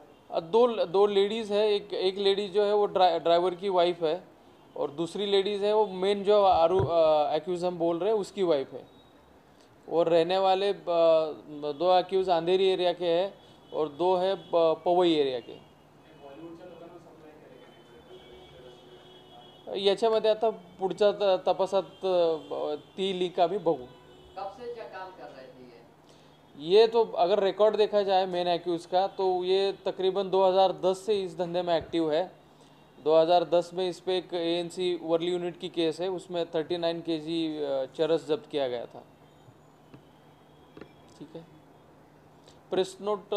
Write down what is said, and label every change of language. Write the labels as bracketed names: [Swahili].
[Hindi] दो लेडीज़ है, एक लेडीज़ जो है वो ड्राइवर की वाइफ है, और दूसरी लेडीज़ है वो मेन जो एक्यूज़ हम बोल रहे हैं उसकी वाइफ है। और रहने वाले 2 एक्यूज़ अंधेरी एरिया के हैं और 2 है पवई एरिया के। [Marathi] याच्यामध्ये आता पुढच्या तपासात ती लिंक आम्ही बघू। [Hindi] कब से क्या काम कर रहे थे ये तो अगर रिकॉर्ड देखा जाए मेन एक्यूज़ का तो ये तकरीबन 2010 से इस धंधे में एक्टिव है। 2010 में इस पे एक एएनसी वर्ली यूनिट की केस है, उसमें 39 केजी चरस जब्त किया गया था। ठीक है, प्रेस नोट